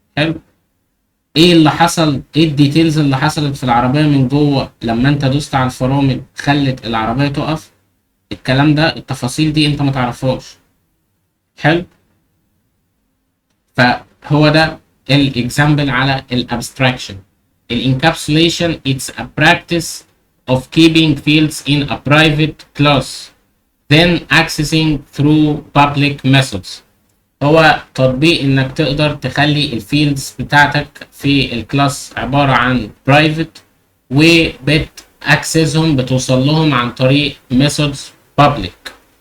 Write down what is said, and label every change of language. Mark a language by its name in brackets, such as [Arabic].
[Arabic] حلو. ايه اللي حصل؟ ايه الديتيلز اللي حصلت في العربية من جوه لما انت دوست على الفرامل خلت العربية تقف؟ الكلام ده، التفاصيل دي انت ما تعرفهاش. حلو. فهو ده الاكزامبل على الابستراكشن. [English] الانكابسوليشن it's a practice of keeping fields in a private class then accessing through public methods. [Arabic] هو تطبيق انك تقدر تخلي الفيلدز بتاعتك في الكلاس عبارة عن برايفت، وبتأكسسهم، بتوصل لهم عن طريق methods public.